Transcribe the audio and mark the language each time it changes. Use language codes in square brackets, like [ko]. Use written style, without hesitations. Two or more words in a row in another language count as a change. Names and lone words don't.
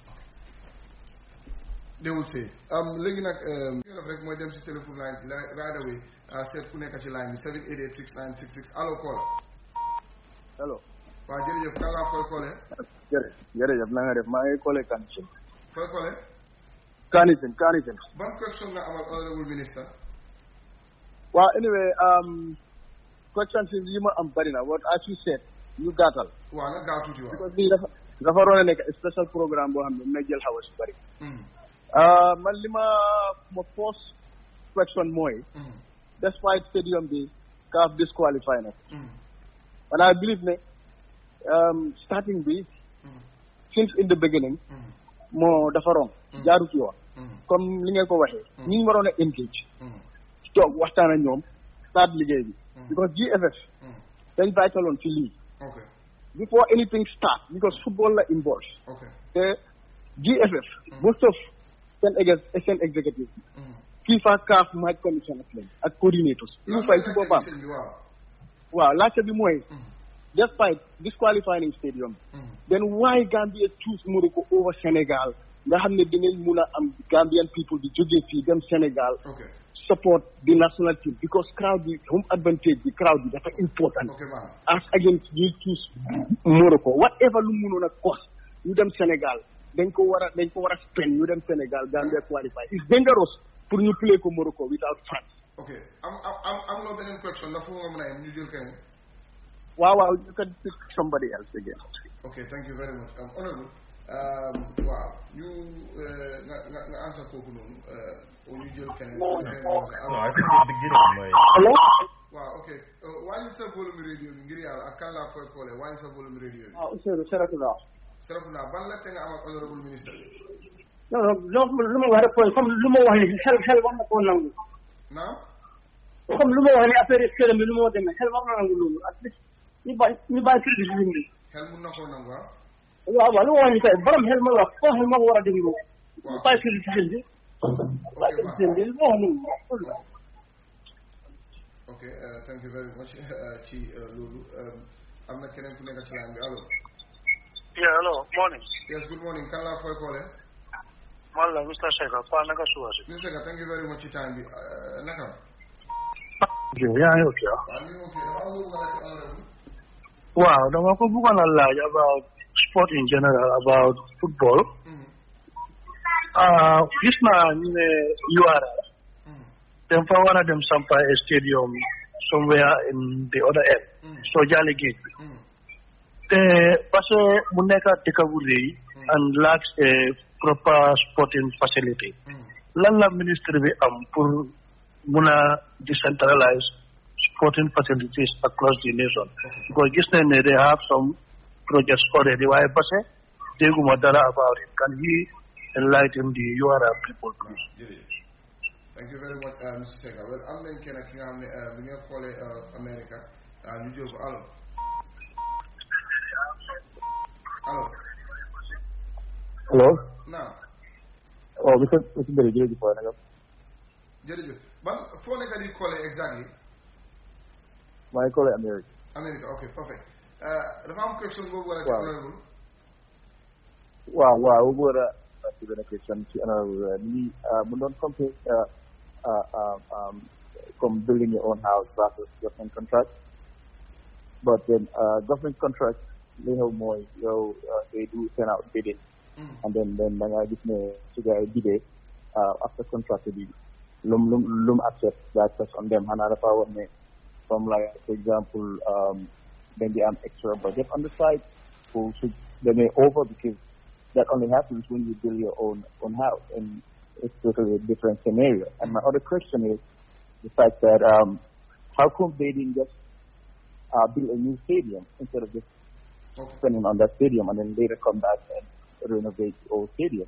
[wo] léegi nag ñu def rek mooy dem si téléphone line bi [en] right away [wo] seet ku nekk ci line bi 7886966 allo Kola. allo. waaw jërëjëf kan laa koy Kole. jërëjëf na nga def maa ngi Kole Kanifing. koy Kole. Kanifing. ban question nga amal [en] honorable minister. [wo] waaw anyway question yi ma am bari na [en] what as you said [wo] ñu gàttal. waaw nga gaaw tuuti waaw. because lii dafa waroon a nekk [en] special programme [wo] boo xam ne dina jël xaw a si bari. man li ma first question mooy. [en] despite stadium [wo] bi CAF disqualify na. [en] and I believe [wo] ne starting bi [en] since in the beginning [wo] moo dafa wrong jaaru ci yoon comme li ngeen ko waxee ñi ñu waroon a engage toog waxtaan ak ñoom start liggéey bi because GFF dañ bàyyitaloon ci lii [en] before anything start because football [wo] la involved te GFF [en] most of [wo] seen [en] executive FIFA CAF match commission [wo] ak coordinators ñu fay ci boppam waaw laajte bi mooy [en] despite disqualifying stadium then why Gambia choose Morocco over Senegal [wo] nga xam ne dinañ mun a am Gambian people di jóge fii dem Sénégal [en] support the national team [wo] because crowd bi [en] home advantage [wo] bi crowd bi dafa important [en] as against [wo] ñu [en] choose Morocco whatever [wo] lu munoon a cost ñu dem Sénégal dañ ko war a spend ñu dem Sénégal Gambia qualify [en] it's dangerous [wo] pour ñu [en] play ko Morocco without France. [wo] am loo beneen question la foo nga mën a yem ñu jël keneen. [en] waaw you can pick somebody else again. Okay, thank you very much. Honorable, [wo] waaw ñu nga answer kooku noonu au ñu jël keneen. [en] No, I think the beginning mooy. Hello. [wo] waaw ok wàññi sa volume radio bi ngir yàlla ak kan laa koy koolee wàññi sa volume radio bi. Ousseynou Serekunda. ban la te nga am ak honorable ministre. non lu ma wax rek comme lu ma wax ni xel war na koo nangu. naam. comme lu ma wax ni affaire yi bi lu ma demee xel war na nangu loolu [en] at least [wo] ñu bàyyi crédit bi ñu. xel mun na koo nangu ah. waaw lu ma wax ni kay borom xel ma wax foo xel ma ko war a déglu. waaw ñu bàyyi crédit bi. bàyyi crédit bi lu ma wax noonu. [en] ok thank you very much [wo] ci loolu am na keneen ku nekk ci line bi allo. [en] yeah hello morning. yes good morning [wo] kan laa koy koolee. man la Mr. Seka Pa naka suba si. [en] Mr. Seka thank you very much [wo] ci time bi naka. yaa ngi ok. waaw ñu ngi ok dafa am lu bëgg a laaj honorable. waaw dama ko bëggoon a laaj [en] about sport in general about football. [wo] gis naa ñu ne URL. dem fa war a dem sampa a stadium [en] somewhere in the other end. [wo] so Jali Gate bi. te parce que mu nekk dëkk bu rëy [en] and lacks a proper sporting facility. [wo] lan la ministre bi am pour mun a [en] decentralize sporting facilities across the nation. [wo] because gis nañ ne [en] they have some projects already [wo] waaye [fr] parce que [wo] dégguma dara [en] about it. Can he enlighten the URL people please? Thank you very much Mr. [wo] Seka well am nañ kenn ki nga xam ne bi nga xoolee America ñu jël ko allo. [en] Hello. [wo] naam. oh monsieur Mbéri jërëjëf waay naka. jërëjëf ban foo nekk di collé exactly. maa ngi collé Amérique. America ok perfect dafa am question boobu war a ci honorable. waaw bu war a ci benn question ci honorable ni mu doon comme [en] building your own house versus government contract but then government contract [wo] li xew mooy yow [en] they do send out bidding and then [wo] da ngaa gis ne su gars yi bidee [en] after contract bi lum accept that's on them [wo] xanaa dafa wax ne [en] from like for example then they am extra budget on the side so they may over because that only happens when you build your own house and it's totally a different scenario. And my other question is the fact that how come they didn't just build a new stadium instead of just spending on that stadium and then later come back and renovate the old stadium?